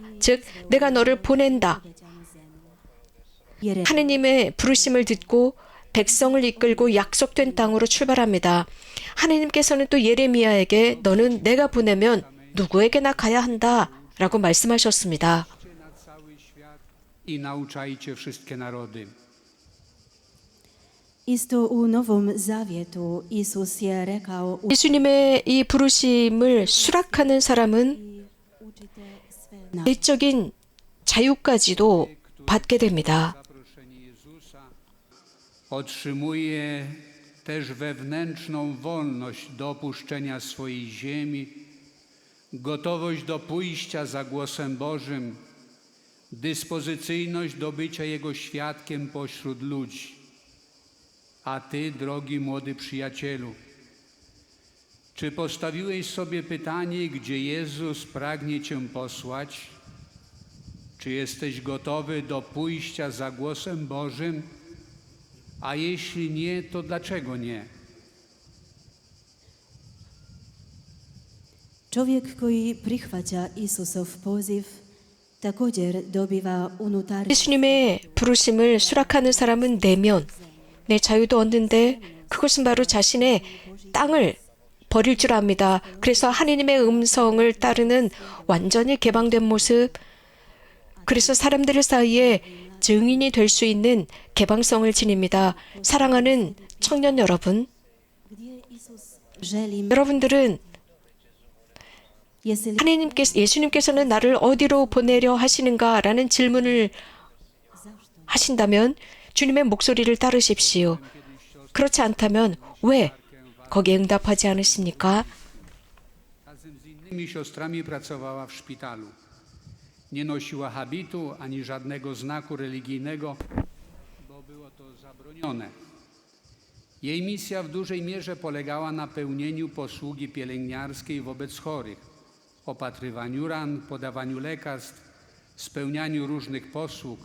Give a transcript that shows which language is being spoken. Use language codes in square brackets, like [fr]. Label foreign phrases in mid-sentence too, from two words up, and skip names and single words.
[ko] 즉, 내가 너를 보낸다. 하나님의 부르심을 듣고 백성을 이끌고 약속된 땅으로 출발합니다. 하나님께서는 또 예레미야에게 너는 내가 보내면 누구에게나 가야 한다 라고 말씀하셨습니다. [pl] I nauczajcie wszystkie narody. [hr] Isto u Novom Zavjetu Isus je rekao u [ko] 예수님의 이 부르심을 수락하는 사람은 [hr] učite sve na [ko] 내적인 자유까지도 받게 됩니다. [pl] Zaproszenie Jezusa otrzymuje też wewnętrzną wolność do opuszczenia swojej ziemi, gotowość do pójścia za głosem Bożym, dyspozycyjność do bycia Jego świadkiem pośród ludzi. A Ty, drogi młody przyjacielu, czy postawiłeś sobie pytanie, gdzie Jezus pragnie Cię posłać? Czy jesteś gotowy do pójścia za głosem Bożym? A jeśli nie, to dlaczego nie? [hr] Čovjek koji prihvaća Isusov poziv također dobiva unutarnji [ko] 예수님의 부르심을 수락하는 사람은 내면 내 자유도 얻는데 그것은 바로 자신의 땅을 버릴 줄 압니다. 그래서 하나님의 음성을 따르는 완전히 개방된 모습, 그래서 사람들 사이에 증인이 될 수 있는 개방성을 지닙니다. 사랑하는 청년 여러분, [hr] gdje Isus želi [ko] 여러분들은 예수님께서는 나를 어디로 보내려 하시는가라는 질문을 하신다면 주님의 목소리를 따르십시오. 그렇지 않다면 왜 거기에 응답하지 않으십니까? [pl] Razem z innymi siostrami pracowała w szpitalu. Nie nosiła habitu ani żadnego znaku religijnego, bo było to zabronione. Jej misja w dużej mierze polegała na pełnieniu posługi pielęgniarskiej wobec chorych, opatrywaniu ran, podawaniu lekarstw, spełnianiu różnych posług.